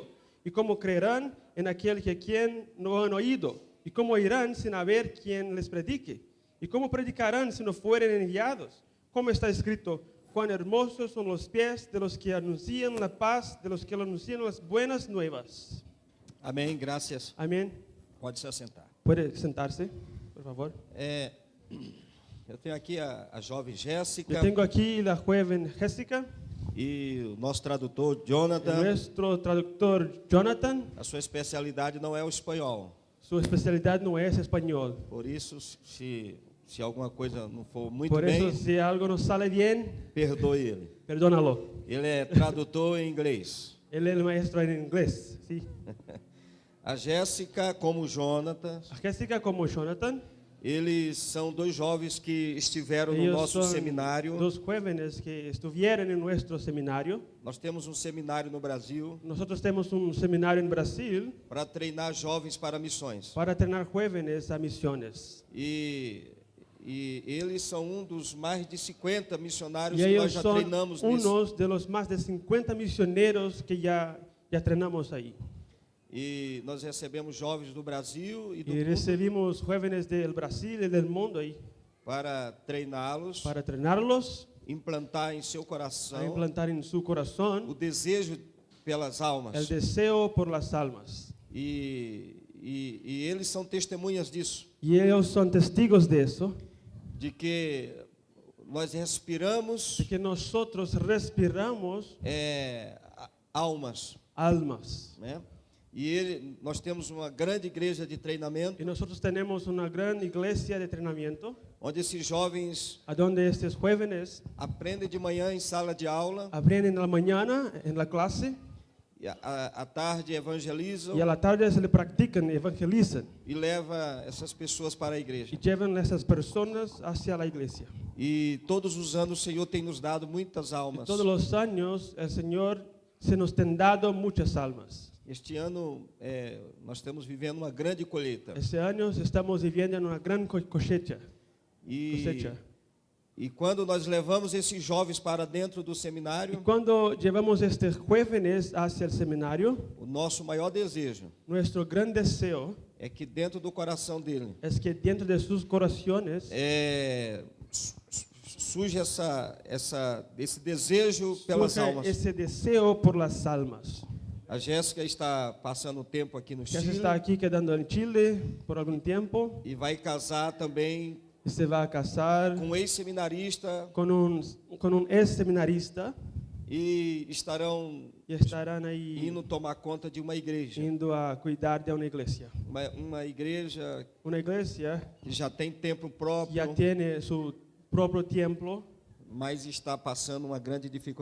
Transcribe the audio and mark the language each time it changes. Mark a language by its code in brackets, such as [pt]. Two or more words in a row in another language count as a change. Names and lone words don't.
[es] ¿Y cómo creerán en aquel que quien no han oído? ¿Y cómo irán sin haber quien les predique? ¿Y cómo predicarán si no fueren enviados? Como está escrito, cuán hermosos son los pies de los que anuncian la paz, de los que anuncian las buenas nuevas. [pt] Amém, graças. [es] Amén. [pt] Pode se assentar. [es] ¿Puede sentarse, por favor? [pt] Eu tenho aqui a jovem [es] Yo Jéssica tengo aquí la joven Jessica, [pt] e o nosso tradutor [es] y Jonathan. nuestro traductor Jonathan. [pt] A sua especialidade não é o espanhol. [es] Su especialidad no es español. [pt] Por isso, se alguma coisa não for muito [es] Por bem, eso, si algo no sale bien, [pt] perdoe ele. [es] perdónalo. [pt] Ele é tradutor em inglês. [es] Él es el maestro en inglés. ¿Sí? [pt] A Jéssica, como o Jonathan, [es] A Jessica como Jonathan. [pt] eles são dois jovens que estiveram no [es] Ellos [pt] nosso [es] son [pt] seminário. [es] dos jóvenes que estuvieron en nuestro seminario. [pt] Nós temos um seminário no Brasil [es] Nosotros tenemos un seminario en Brasil [pt] para treinar jovens para missões. [es] para entrenar jóvenes a misiones. [pt] E eles são um dos mais de 50 missionários [es] Y [pt] que nós [es] ellos [pt] já [es] son [pt] treinamos nisso. [es] unos de los más de 50 misioneros que ya entrenamos ahí. [pt] E nós recebemos jovens do Brasil e do [es] Y [pt] mundo [es] recibimos jóvenes del Brasil y del mundo ahí [pt] para treiná-los, [es] para entrenarlos, [pt] implantar em seu [es] a [pt] coração [es] implantar en su [pt] o [es] corazón [pt] desejo pelas [es] el [pt] almas. [es] deseo por las almas. [pt] E eles são testemunhas disso, [es] Y ellos son testigos de eso, [pt] de que nós respiramos [es] de que nosotros respiramos [pt] almas, [es] almas. [pt] né? Nós temos uma grande igreja de treinamento, [es] Y nosotros tenemos una gran iglesia de entrenamiento, [pt] onde esses jovens [es] a donde estos jóvenes [pt] aprendem de manhã em sala de aula, [es] aprenden en la mañana en la clase [pt] e à tarde evangelizam [es] y a la tarde se le practican, evangelizan [pt] e leva essas pessoas para a igreja. [es] y llevan a esas personas hacia la iglesia. [pt] E todos os anos o Senhor tem nos dado muitas [es] Y [pt] almas. [es] todos los años el Señor se nos ha dado muchas almas. [pt] Este ano nós estamos vivendo uma grande colheita. [es] Este año estamos viviendo en una gran cosecha. [pt] E quando nós levamos esses jovens para dentro do [es] Y [pt] seminário, [es] cuando llevamos estos jóvenes hacia el seminario, [pt] o nosso maior desejo [es] nuestro gran deseo [pt] é que dentro do coração dele [es] es que dentro de sus corazones [pt] surge esse desejo pelas [es] surja [pt] almas. [es] ese deseo por las almas. [pt] A Jéssica está passando um tempo aqui no [es] Ya se [pt] Chile [es] está aquí quedando en Chile por algún tiempo [pt] e vai casar também [es] y se va a casar [pt] com um ex-seminarista [es] con un ex seminarista [pt] e estarão [es] y estarán ahí [pt] indo tomar conta de uma igreja. [es] yendo a cuidar de una iglesia. [pt] Uma igreja [es] Una iglesia [pt] que já tem templo [es] que [pt] próprio, [es] ya tiene su propio templo, [pt] mas está passando uma grande dificuldade.